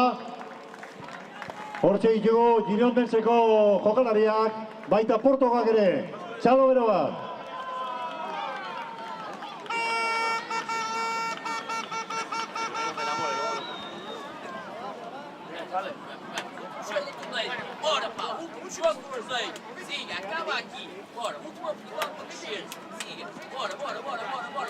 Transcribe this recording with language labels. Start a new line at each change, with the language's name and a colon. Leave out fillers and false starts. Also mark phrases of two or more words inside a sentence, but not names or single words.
Basque: Hortxe ditugu Girondenseko jokalariak, baita Portokak ere. Txalo bero bat.
Portuguese: Bora, pá, último jogo do Marseille. Siga, acaba aqui. Bora, última oportunidade para mexer-se. Siga, bora, bora, bora, bora, bora.